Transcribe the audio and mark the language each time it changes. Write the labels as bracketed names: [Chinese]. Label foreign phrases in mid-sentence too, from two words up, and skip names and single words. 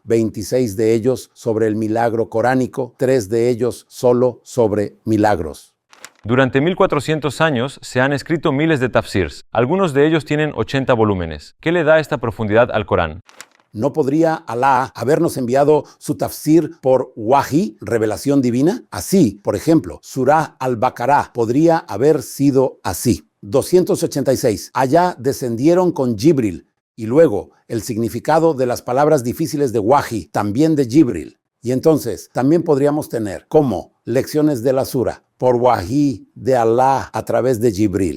[Spanish] 26 de ellos sobre el milagro coránico, 3 de ellos solo sobre milagros. Durante 1400 años se han escrito miles de tafsirs. Algunos de ellos tienen 80 volúmenes. ¿Qué le da esta profundidad al Corán? ¿No podría Allah habernos enviado su tafsir por wahi, revelación divina? Así, por ejemplo, Surah al-Baqarah podría haber sido así. 286. Allá descendieron con Jibril. Y luego, el significado de las palabras difíciles de wahi, también de Jibril. Y entonces, también podríamos tener como lecciones de la sura por wahi de Allah a través de Jibril.